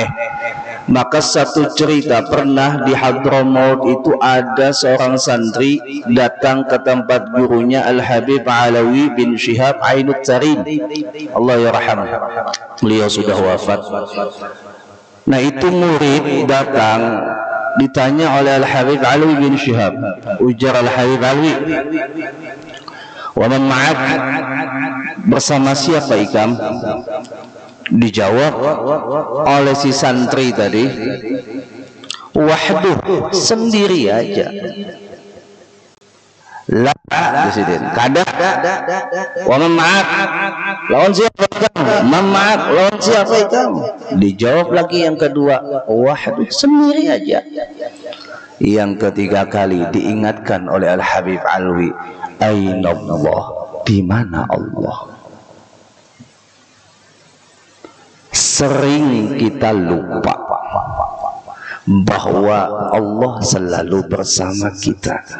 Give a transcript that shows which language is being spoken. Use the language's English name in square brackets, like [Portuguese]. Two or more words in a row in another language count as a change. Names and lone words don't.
[Indonesian] Maka satu cerita, pernah di Hadramaut itu ada seorang santri datang ke tempat gurunya Al-Habib Alawi bin Syihab Ainut Tarim, [Arabic] الله يرحم, [Indonesian] beliau sudah wafat. Nah itu murid datang, ditanya oleh Al-Habib Alawi bin Syihab, ujar Al-Habib Alawi, [Arabic] ومن معك, [Indonesian] bersama siapa ikam? Dijawab oleh si santri tadi, wahduh, sendiri aja. La disini kada [Arabic] ومن معك, [Indonesian] lawan siapa kamu? [Arabic] من معك, [Indonesian] lawan siapa kamu? Dijawab lagi yang kedua, wahduh, sendiri aja. Yang ketiga kali diingatkan oleh Al-Habib Alwi, [Arabic] أين الله, [Indonesian] di mana Allah? Sering kita lupa bahwa Allah selalu bersama kita.